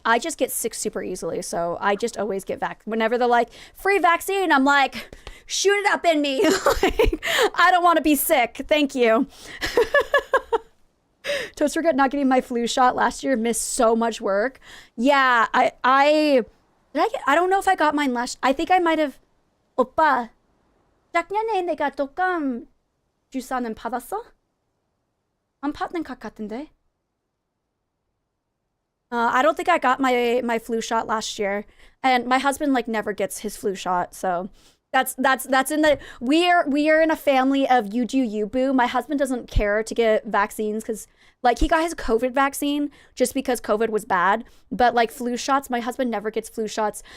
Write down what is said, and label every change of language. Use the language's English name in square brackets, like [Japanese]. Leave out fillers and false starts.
[English] I just get sick super easily, so I just always get whenever they're like, free vaccine, I'm like, shoot it up in me. Like, I don't want to be sick. Thank you. Toast regret not getting my flu shot last year. Missed so much work. Yeah, I don't know if I got mine I think I might have. [Korean] 오빠, 작년에 내가 독감 주사는 받았어? 안 받는 것 같은데. [English] I don't think I got my flu shot last year, and my husband like never gets his flu shot, so that's in the we are in a family of you do you, boo. My husband doesn't care to get vaccines because like he got his COVID vaccine just because COVID was bad, but like flu shots, my husband never gets flu shots.